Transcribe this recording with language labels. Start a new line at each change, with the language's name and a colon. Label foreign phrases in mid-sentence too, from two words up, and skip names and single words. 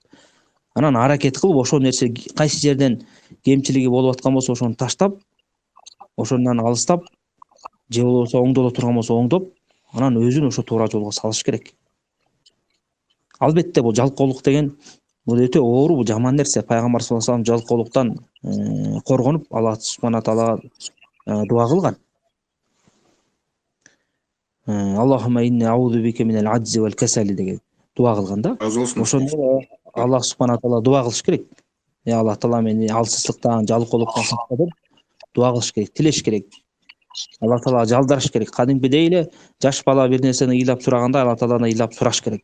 Kyrgyz: Анан аракет кылып, ошол нерсе кайсы жерден кемчилиги болуп аткан болсо, ошону таштап, ошондон алыстап, же болбосо оңдоло турган болсо оңдоп, анан өзүн ошо туура жолго салыш керек. Албетте бул жалкоолук деген бул өтө оору, бул жаман нерсе. Пайгамбар
Arabic: صلى الله عليه وسلم
Kyrgyz: жалкоолуктан коргонуп,
Arabic: الله سبحانه تعالى
Kyrgyz: дуа кылган.
Arabic: اللهم إني أعوذ بك من العجز والكسل
Kyrgyz: деген дуа кылган да. Ошондо
Arabic: الله سبحانه تعالى
Kyrgyz: дуа кылыш керек. Аллах таала мени алсыздыктан, жалкоолуктан сакта деп дуа кылыш керек, тилеш керек. Аллах таалага жалдарыш керек. Кадимкидей эле жаш бала бир нерсени ыйлап сураганда Аллах тааланы ыйлап сураш керек.